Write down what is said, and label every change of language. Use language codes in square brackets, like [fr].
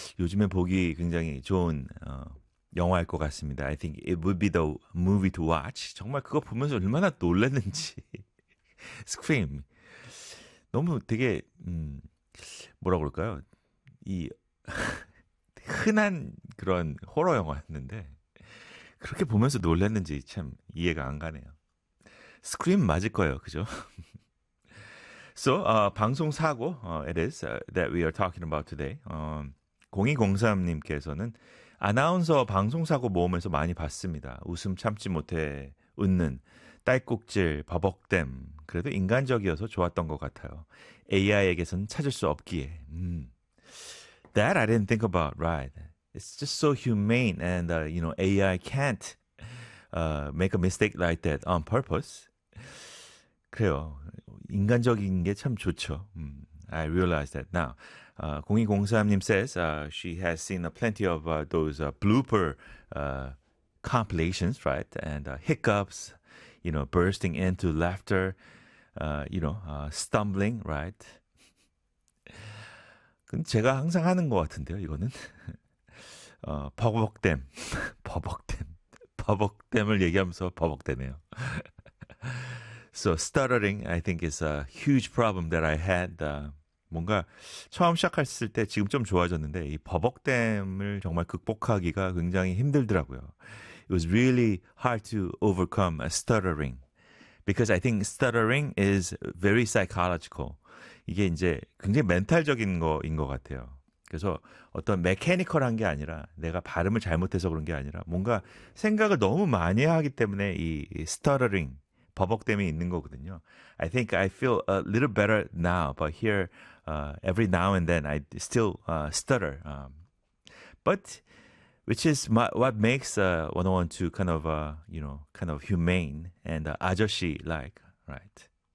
[ko] 요즘에 보기 굉장히 좋은 영화일 것 같습니다. [en] I think it would be the movie to watch. [ko] 정말 그거 보면서 얼마나 놀랐는지. [en] Scream. [ko] 너무 되게 뭐라 그럴까요? 이 흔한 그런 호러 영화였는데. 그렇게 보면서 놀랐는지 참 이해가 안 가네요. 스크림 맞을 거예요, 그죠? [en] So, 방송 사고, it is that we are talking about today. [ko] 0203님께서는 아나운서 방송 사고 모음에서 많이 봤습니다. 웃음 참지 못해 웃는 딸꾹질, 버벅댐. 그래도 인간적이어서 좋았던 것 같아요. AI에게선 찾을 수 없기에. [en] That I didn't think about, right? It's just so humane, and you know, AI can't make a mistake like that on purpose. [ko] 그래요. 인간적인 게참 좋죠. [en] I realize that now. 0203님 says she has seen plenty of those blooper compilations, right? And hiccups, you know, bursting into laughter, you know, stumbling, right? [ko] 근데 제가 항상 하는 것 같은데요, 이거는. 버벅댐, 버벅댐을 얘기하면서 버벅대네요. [en] So stuttering, I think, is a huge problem that I had. [ko] 뭔가 처음 시작했을 때 지금 좀 좋아졌는데 이 버벅댐을 정말 극복하기가 굉장히 힘들더라고요. [en] It was really hard to overcome stuttering because I think stuttering is very psychological. [ko] 이게 이제 굉장히 멘탈적인 거인 것 같아요. 그래서 어떤 메케니컬한 게 아니라 내가 발음을 잘못해서 그런 게 아니라 뭔가 생각을 너무 많이 하기 때문에 이 스터터링, 버벅댐이 있는 거거든요. [en] I think I feel a little better now, but here, every now and then I still stutter. But which is what makes 101.2 kind of you know, kind of humane and 아저씨-like, right?